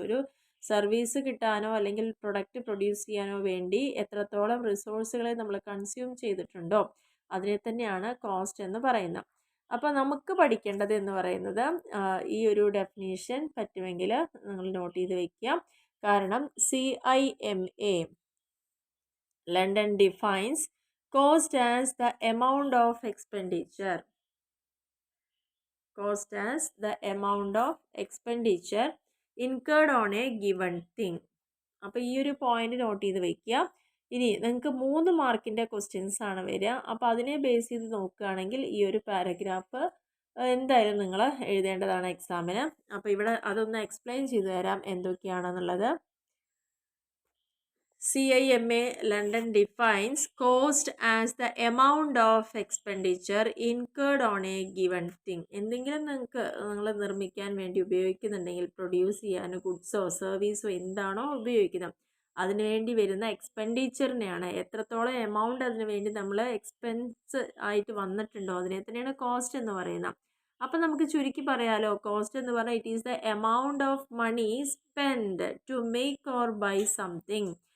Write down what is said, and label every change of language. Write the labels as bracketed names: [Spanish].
[Malayalam] ഒരു സർവീസ് കിട്ടാനോ അല്ലെങ്കിൽ പ്രൊഡക്റ്റ് പ്രൊഡ്യൂസ് ചെയ്യാനോ വേണ്ടി എത്രത്തോളം റിസോഴ്സുകളെ നമ്മൾ കൺസ്യൂം ചെയ്തിട്ടുണ്ടോ അതിനെ തന്നെയാണ് കോസ്റ്റ് എന്ന് പറയുന്നത്. അപ്പോൾ നമുക്ക് പഠിക്കേണ്ടത് എന്ന് പറയുന്നത് ഈ ഒരു ഡെഫിനീഷൻ പറ്റുമെങ്കിൽ നിങ്ങൾ നോട്ട് ചെയ്ത് വയ്ക്കുക. [English] കാരണം CIMA London defines cost as the amount of expenditure. Cost as the amount of expenditure incurred on a given thing. [Malayalam] അപ്പോൾ ഈ ഒരു പോയിന്റ് നോട്ട് ചെയ്ത് വയ്ക്കുക. ഇനി നിങ്ങൾക്ക് 3 മാർക്കിൻ്റെ ക്വസ്റ്റ്യൻസ് ആണ് വരിക. അപ്പോൾ അതിനെ ബേസ് ചെയ്ത് നോക്കുകയാണെങ്കിൽ ഈ ഒരു പാരഗ്രാഫ് എന്തായാലും നിങ്ങൾ എഴുതേണ്ടതാണ് എക്സാമിന്. അപ്പോൾ ഇവിടെ അതൊന്ന് എക്സ്പ്ലെയിൻ ചെയ്തു തരാം എന്തൊക്കെയാണെന്നുള്ളത്. [English] CIMA London defines cost as the amount of expenditure incurred on a given thing. [Malayalam] എന്തെങ്കിലും നിങ്ങൾ നിർമ്മിക്കാൻ വേണ്ടി ഉപയോഗിക്കുന്നുണ്ടെങ്കിൽ, പ്രൊഡ്യൂസ് ചെയ്യാനോ ഗുഡ്സോ സർവീസോ എന്താണോ ഉപയോഗിക്കുന്നത് അതിനു വേണ്ടി വരുന്ന എക്സ്പെൻഡിച്ചറിനെയാണ്, എത്രത്തോളം എമൗണ്ട് അതിനു വേണ്ടി നമ്മൾ എക്സ്പെൻസ് ആയിട്ട് വന്നിട്ടുണ്ടോ അതിനെ തന്നെയാണ് കോസ്റ്റ് എന്ന് പറയുന്നത്. അപ്പം നമുക്ക് ചുരുക്കി പറയാലോ, കോസ്റ്റ് എന്ന് പറഞ്ഞാൽ [English] It is the amount of money spend to make or buy something.